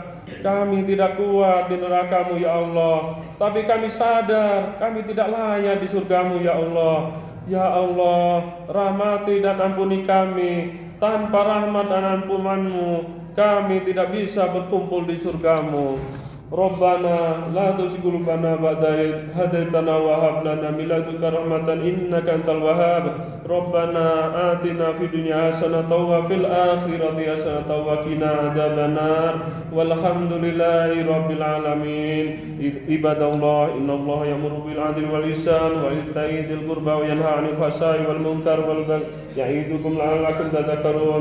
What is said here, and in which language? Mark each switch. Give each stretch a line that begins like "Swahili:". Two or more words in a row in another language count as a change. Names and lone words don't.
Indonesian: Kami tidak kuat di neraka-Mu,
Arabic: يا الله.
Indonesian: Tapi kami sadar kami tidak layak di surga-Mu,
Arabic: يا الله. يا الله,
Indonesian: rahmati dan ampuni kami. Tanpa rahmat dan ampunan-Mu, kami tidak bisa berkumpul di surga-Mu.
Arabic: ربنا لا تزغ قلوبنا بعد إذ هديتنا وهب لنا من لدنك رحمة إنك أنت الوهاب. ربنا آتنا في الدنيا حسنة وفي الآخرة حسنة وقنا عذاب النار. والحمد لله رب العالمين. عباد الله، إن الله يأمر بالعدل والإحسان وإيتاء ذي القربى وينهى عن الفحشاء والمنكر والبغي يعظكم لعلكم تذكرون.